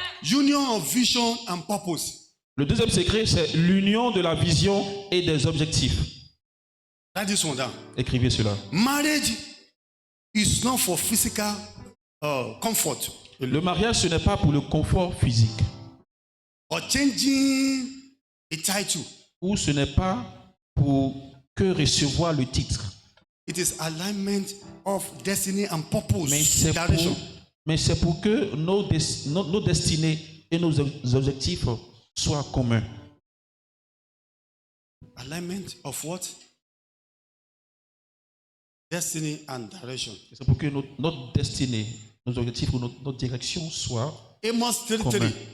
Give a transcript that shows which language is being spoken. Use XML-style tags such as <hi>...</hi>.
<en>Union of vision and purpose.</en> <fr>Le deuxième secret, c'est l'union de la vision et des objectifs.</fr> <en>That is one down.</en> <fr>Écrivez cela.</fr> <en>Marriage is not for physical comfort.</en> <fr>Le mariage, ce n'est pas pour le confort physique.</fr> <en>Or changing a title.</en> <fr>Ou ce n'est pas pour que recevoir le titre.</fr> <en>It is alignment of destiny and purpose.</en> <fr>Mais c'est pour que nos destinées et nos objectifs soient communs.</fr> <en>Alignment of what? Destiny and direction.</en> <fr>C'est pour que notre destinée, nos objectifs ou notre direction soient communs.</fr>